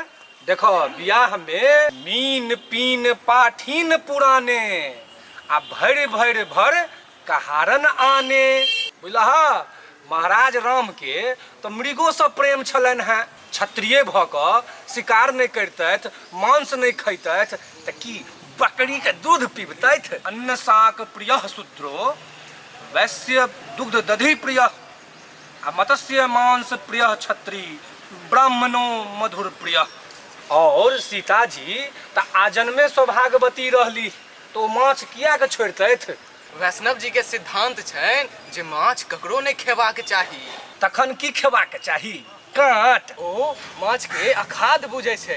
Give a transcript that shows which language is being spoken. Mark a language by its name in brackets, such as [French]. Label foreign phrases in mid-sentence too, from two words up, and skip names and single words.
[Maithili] देखो बियाह में [Awadhi] मीन पीन पाठीन पुराने, आ भर भर भर कहारन आने। [Maithili] बुझलहा? महाराज राम के तो मृगो से प्रेम छलन है। क्षत्रिय भ क शिकार नहीं करतैथ, मांस नहीं खैतैथ, त की बकरी के दूध पीबतैथ? [Sanskrit] अन्न शाक प्रिय शूद्रो, वैश्य दुग्ध दधि प्रिय, आ मत्स्य मांस प्रिय क्षत्रिय, ब्राह्मणों मधुर प्रिय। [Maithili] और सीता जी त आजन में सौभाग्यवती रहली, तो माछ किया के छोड़तैथ? वैष्णव जी के सिद्धांत छनि जे माछ ककरो नहीं खेबाक चाही। तखन की खेबाक चाही? काट। ओ माछ के अखाद बुझै छथि।